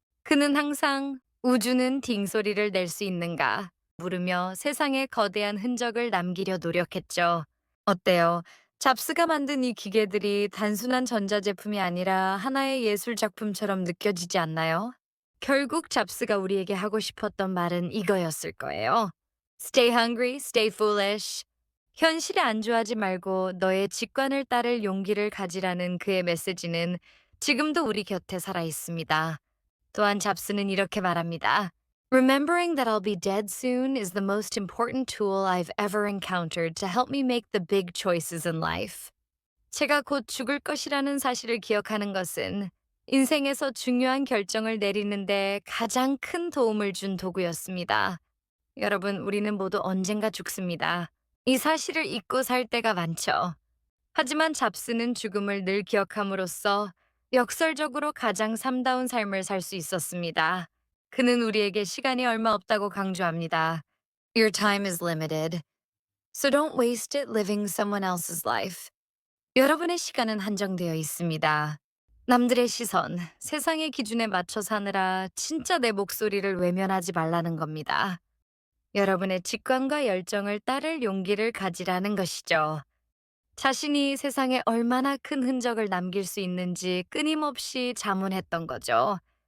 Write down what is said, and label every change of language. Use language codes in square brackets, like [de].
[ko] 그는 항상 우주는 딩소리를 낼 수 있는가 물으며 세상에 거대한 흔적을 남기려 노력했죠. 어때요? 잡스가 만든 이 기계들이 단순한 전자제품이 아니라 하나의 예술 작품처럼 느껴지지 않나요? 결국 잡스가 우리에게 하고 싶었던 말은 이거였을 거예요. [en] Stay hungry, stay foolish. [ko] 현실에 안주하지 말고 너의 직관을 따를 용기를 가지라는 그의 메시지는 지금도 우리 곁에 살아 있습니다. 또한 잡스는 이렇게 말합니다. [en] Remembering that I'll be dead soon is the most important tool I've ever encountered to help me make the big choices in life. [ko] 제가 곧 죽을 것이라는 사실을 기억하는 것은 인생에서 중요한 결정을 내리는데 가장 큰 도움을 준 도구였습니다. 여러분, 우리는 모두 언젠가 죽습니다. 이 사실을 잊고 살 때가 많죠. 하지만 잡스는 죽음을 늘 기억함으로써 역설적으로 가장 삶다운 삶을 살 수 있었습니다. 그는 우리에게 시간이 얼마 없다고 강조합니다. [en] Your time is limited, so don't waste it living someone else's life. [ko] 여러분의 시간은 한정되어 있습니다. 남들의 시선, 세상의 기준에 맞춰 사느라 진짜 내 목소리를 외면하지 말라는 겁니다. 여러분의 직관과 열정을 따를 용기를 가지라는 것이죠. 자신이 세상에 얼마나 큰 흔적을 남길 수 있는지 끊임없이 자문했던 거죠.